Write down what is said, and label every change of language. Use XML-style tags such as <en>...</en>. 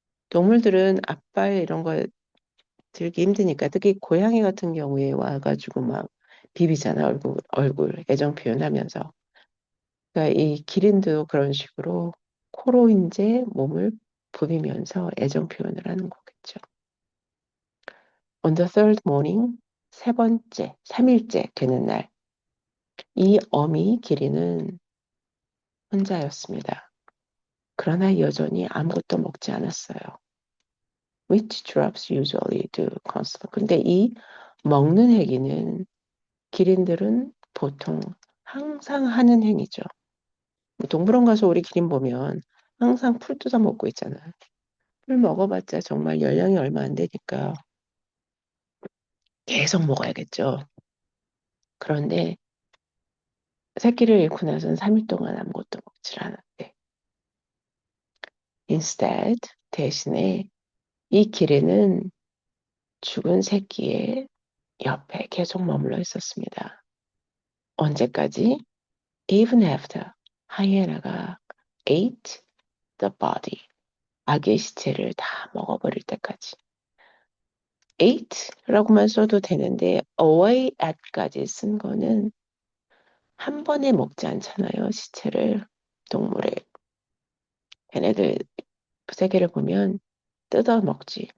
<ko>동물들은 앞발 이런 거 들기 힘드니까 특히 고양이 같은 경우에 와가지고 막 비비잖아 얼굴 애정 표현하면서 그러니까 이 기린도 그런 식으로 코로 이제 몸을 부비면서 애정 표현을 하는 거겠죠.</ko> <en>On the third morning</en> <ko>3일째 되는 날 이 어미 기린은 혼자였습니다. 그러나 여전히 아무것도 먹지 않았어요.</ko> <en>Which giraffes usually do constantly.</en> <ko>근데 이 먹는 행위는 기린들은 보통 항상 하는 행위죠. 동물원 가서 우리 기린 보면 항상 풀 뜯어 먹고 있잖아. 풀 먹어봤자 정말 열량이 얼마 안 되니까 계속 먹어야겠죠. 그런데 새끼를 잃고 나선 3일 동안 아무것도 먹질 않았대. Instead, 대신에 이 기린은 죽은 새끼의 옆에 계속 머물러 있었습니다. 언제까지?</ko> <en>Even after</en> <ko>하이에나가</ko> <en>ate the body.</en> <ko>아기의 시체를 다 먹어버릴 때까지. ate라고만 써도 되는데 away at까지 쓴 거는 한 번에 먹지 않잖아요. 시체를 동물의 걔네들 세계를 보면 뜯어 먹지.</ko>